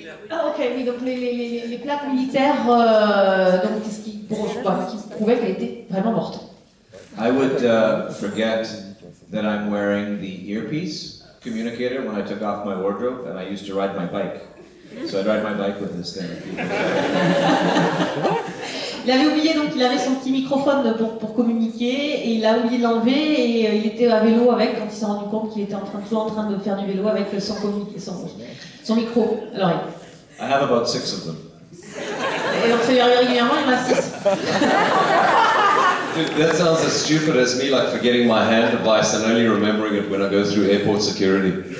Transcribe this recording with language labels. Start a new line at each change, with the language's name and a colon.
French: Ah ok, oui, donc les plaques militaires donc, qui prouvaient qu'elle était vraiment morte.
English: I would forget that I'm wearing the earpiece communicator when I took off my wardrobe, and I used to ride my bike. So I'd ride my bike with this thing.
French: Il avait oublié, donc il avait son petit microphone pour communiquer, et il a oublié de l'enlever, et il était à vélo avec quand il s'est rendu compte qu'il était toujours en train de faire du vélo avec son micro à l'oreille.
English: I have about 6 of them.
French: Et donc ça lui arrive régulièrement, il en a 6.
English: Dude, that sounds as stupid as me like forgetting my hand device and only remembering it when I go through airport security.